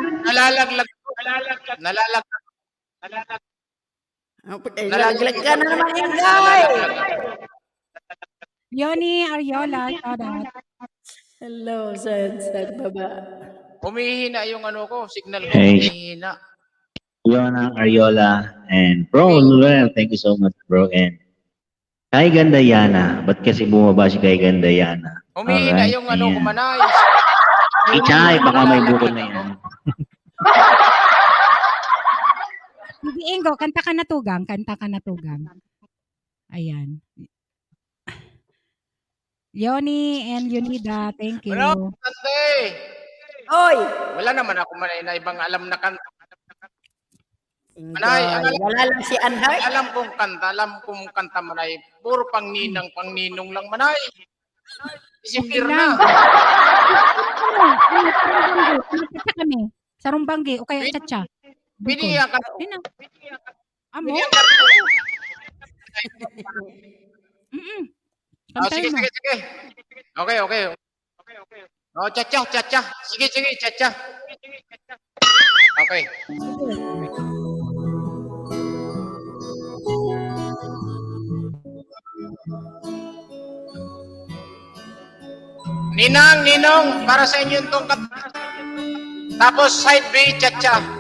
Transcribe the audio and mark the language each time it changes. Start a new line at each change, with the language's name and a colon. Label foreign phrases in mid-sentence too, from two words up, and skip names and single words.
Filipino: Nalaglag ka na naman, Ingay.
English: Yoni Ariola, shout out.
Filipino: Hello, sad baba. Humihina yung signal ko, Hey. humihina.
English: Yona Ariola and Bro Luel, thank you so much, bro. And Kay Gandayana.
Filipino: Ba't kasi bumaba si Kay Gandayana? Humihina Alright, yung ayan. kumanay. Ichay, baka may bukod na yan. Sige, Ingo, kanta ka na tugang. Kanta ka na tugang. Ayan.
English: Yoni and Yunida, thank you.
Filipino: Ano? Kante! Oy! Wala naman ako na ibang alam na kanta. Ingay, wala lang si Anhart. Alam kong kanta manay. Puro pangninang, pangninong lang manay. December Okay na. lang. Tsa kami. Sarong banggi o kaya tsa-tsa. Pwede Bicol. yan ka. Di na. Amo? Pwede yan ka. Mm. Oh, Kantahin sige, mo. sige, sige.
English: Okay, okay. Oh, cha-cha, cha-cha.
Filipino: Sige, sige, cha-cha. Okay. Ninang, Ninong, para sa inyo itong tapos
English: side B,
Filipino: cha-cha.